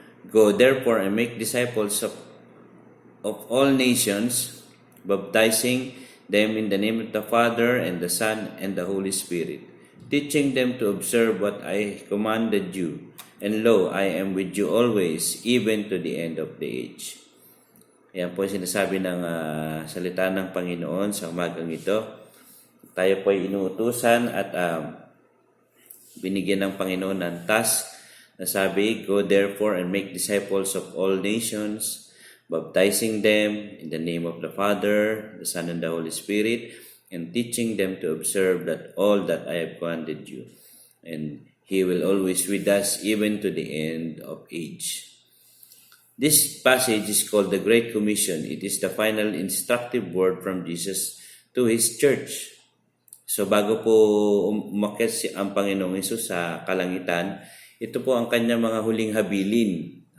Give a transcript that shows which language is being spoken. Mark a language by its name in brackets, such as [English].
[English] Go therefore and make disciples of all nations, baptizing them in the name of the Father and the Son and the Holy Spirit, teaching them to observe what I commanded you. And lo, I am with you always, even to the end of the age. [Filipino] Yan po sinasabi ng salita ng Panginoon sa umagang ito. Tayo po ay inuutusan at binigyan ng Panginoon ng task na sabi, [English] Go therefore and make disciples of all nations, baptizing them in the name of the Father, the Son, and the Holy Spirit, and teaching them to observe that all that I have commanded you. And He will always with us even to the end of age. This passage is called the Great Commission. It is the final instructive word from Jesus to His church. [Filipino] So bago po umakyat ang Panginoong Hesus sa kalangitan, ito po ang kanyang mga huling habilin.